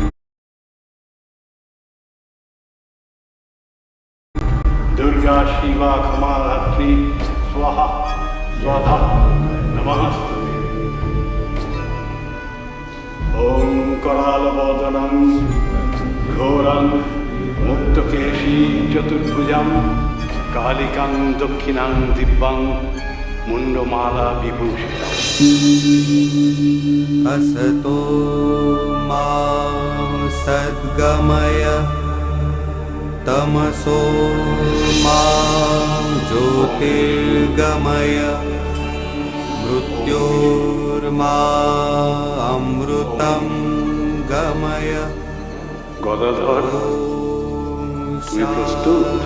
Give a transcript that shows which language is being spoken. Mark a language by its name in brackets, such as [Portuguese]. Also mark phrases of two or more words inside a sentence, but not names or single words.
[Sanskrit] দুর্গা শিবা ক্ষমাধাত্রী স্বাহা স্বাধা নমস্তুতে। ওম करालबोधनं ঘোরং মুক্তকেশী চতুর্ভুজং কালিকাং দক্ষিণাং দিব্যাং মুন্ডমালা বিভূষিতং। असतो मा सद्गमय तमसो मा ज्योतिर्गमय मृत्योर्मा अमृतं गमय। [Bangla] গদাধর, তুমি প্রস্তুত?